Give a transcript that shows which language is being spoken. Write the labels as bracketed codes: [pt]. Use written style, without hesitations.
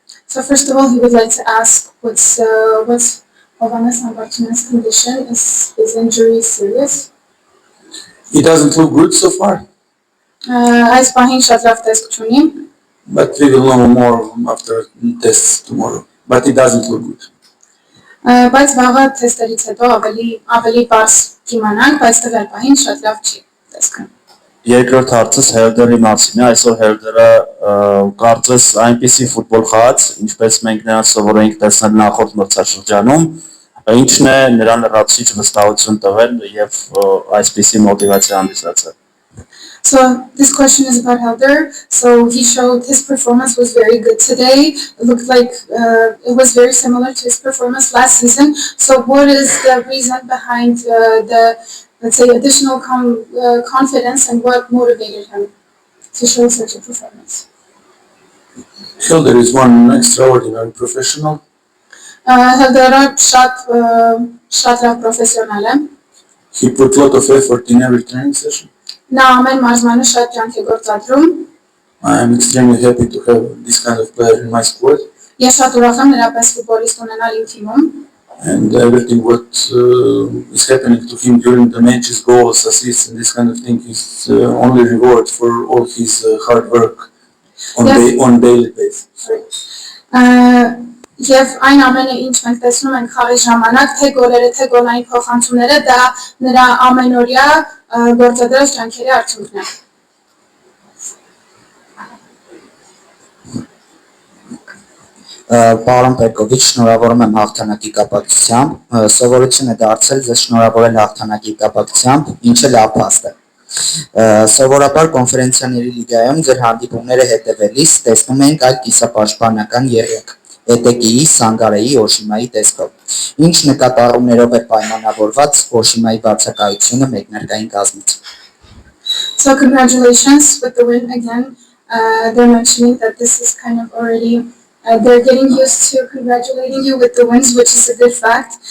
[en] So first of all, he would like to ask what's Hovannes Hambartunyan's condition? Is his injury serious? He doesn't look good so far, [hy] Այս պահին շատ լավ տեսք չունի, [en] but we will know more after tests tomorrow. But he doesn't look good. [hy] բայց վաղը թեստերից հետո ավելի բարձ կիմանանք, բայց տվյալ պահին շատ լավ չի տեսքը։ Երկրորդ հարցս Հերդերի մասին է, այսօր Հերդերը կարծես այնպիսի ֆուտբոլ խաղաց, ինչպես մենք նրան սովոր էինք տեսնել նախորդ մրցաշրջանում, ինչն է նրան լրացուցիչ վստահություն տվել եւ այսպիսի մոտիվացիա հանդիսացել։ [en] So this question is about Helder. So he showed his performance was very good today. It looked like it was very similar to his performance last season. So what is the reason behind the, let's say, additional confidence and what motivated him to show such a performance? Helder is one extraordinary professional. [hy] Helderը շատ լավ պրոֆեսիոնալ է։ [en] He put a lot of effort in every training session. [hy] Նա ամեն մարզմանը շատ ջանք է գործադրում։ [en] I am extremely happy to have this kind of player in my squad. [hy] Ես շատ ուրախ եմ նրա պես ֆուտբոլիստ ունենալ իմ թիմում։ [en] And everything what is happening to him during the matches, goals, assists, and this kind of thing is only reward for all his hard work on daily basis. [hy] Եվ այն ամենը, ինչ մենք տեսնում ենք խաղի ժամանակ, թե գոլերը, թե գոլային փոխանցումները, դա նրա ամենօրյա գործադրած ջանքերի արդյունքն է։ Պարոն Պերկովիչ, շնորհավորում եմ հաղթանակի կապակցությամբ, սովորություն է դարձել ձեզ շնորհավորել հաղթանակի կապակցությամբ, ինչը լավ փաստ է։ Սովորաբար կոնֆերենցիաների լիգայում ձեր հանդիպումները հետևելիս տեսնում ենք այլ կիսապաշտպանական եղեք։ Էտեկիի, Սանգարեի, Օշիմայի տեսքով։ Ինչ նկատառումներով է պայմանավորված Օշիմայի բացակայությունը մեկնարկային կազմից։ [en] So congratulations with the win again. They're mentioning that this is kind of already, they're getting used to congratulating you with the wins, which is a good fact.